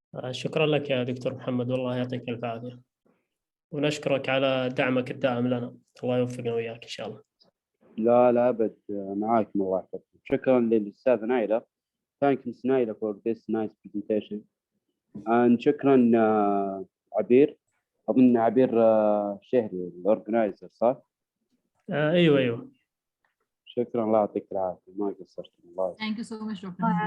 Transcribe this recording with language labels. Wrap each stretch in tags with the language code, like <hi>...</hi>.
<ar>شكرا لك يا دكتور محمد، والله يعطيك الف عافية، ونشكرك على دعمك الدائم لنا. الله يوفقنا وياك إن شاء الله. لا أبد، معاكم الله يحفظكم. شكرا للأستاذة نايلة</ar> <en>thank Ms. نايلة for this nice presentation. And</en> <ar>شكرا عبير. أظن عبير شهري الأورجنايزر صح؟ أيوه. شكرا، الله يعطيك العافية، ما قصرت والله.</ar> <en>Thank you so much, Dr.</en>